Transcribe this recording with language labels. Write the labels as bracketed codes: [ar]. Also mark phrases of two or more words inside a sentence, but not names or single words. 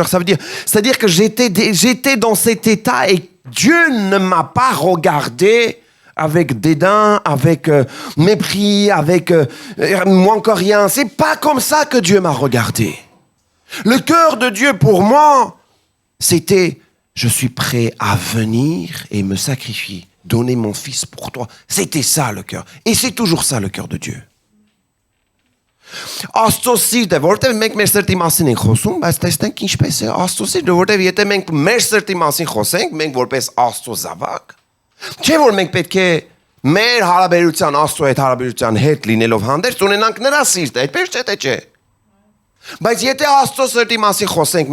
[fr] C'est-à-dire que j'étais dans cet état et Dieu ne m'a pas regardé avec dédain, avec mépris, avec moins que rien. C'est pas comme ça que Dieu m'a regardé. Le cœur de Dieu pour moi, c'était « Je suis prêt à venir et me sacrifier, donner mon Fils pour toi ». C'était ça le cœur. Et c'est toujours ça le cœur de Dieu. [hy] Աստծո սիրտը, որտեղ մենք մեր սրտի մասին ենք խոսում, բայց տեսնենք ինչպես է Աստծո սիրտը, որտեղ եթե մենք մեր սրտի մասին խոսենք, մենք որպես Աստծո զավակ, չէ՞ որ մենք պետք է մեր հարաբերության Աստծո հետ հարաբերության հետ լինելով հանդերձ ունենանք նրա սիրտը, այդպես չէ՞ թե չէ։ Բայց եթե Աստծո սրտի մասին խոսենք